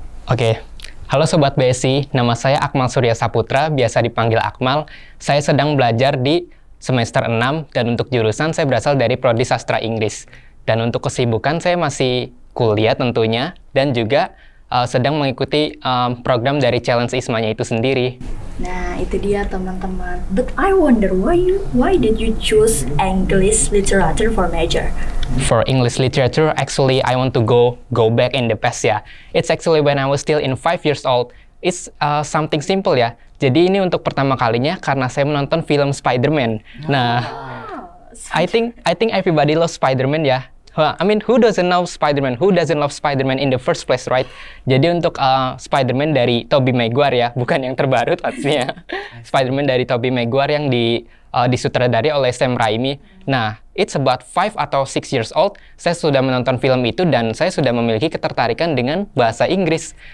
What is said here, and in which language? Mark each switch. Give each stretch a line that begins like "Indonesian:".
Indonesian: Oke. Halo Sobat BSI, nama saya Akmal Surya Saputra, biasa dipanggil Akmal. Saya sedang belajar di semester 6 dan untuk jurusan saya berasal dari Prodi Sastra Inggris. Dan untuk kesibukan saya masih kuliah tentunya dan juga sedang mengikuti program dari challenge ISMA-nya itu sendiri. Nah, itu dia teman-teman.
English: But I wonder why did you choose English literature for major? For English literature, actually I want to go back in the past ya. It's actually when I was still in 5 years old. It's something simple ya.
Indonesian: Jadi ini untuk pertama kalinya karena saya menonton film Spider-Man.
English: Nah, I think everybody loves Spider-Man ya. I mean, who doesn't know Spider-Man? Who doesn't love Spider-Man in the first place, right?
Indonesian: Jadi untuk Spider-Man dari Tobey Maguire ya, bukan yang terbaru pastinya. Spider-Man dari Tobey Maguire yang disutradari oleh Sam Raimi. Nah,
English: it's about 5
Indonesian: atau
English: 6 years old,
Indonesian: saya sudah menonton film itu dan saya sudah memiliki ketertarikan dengan bahasa Inggris.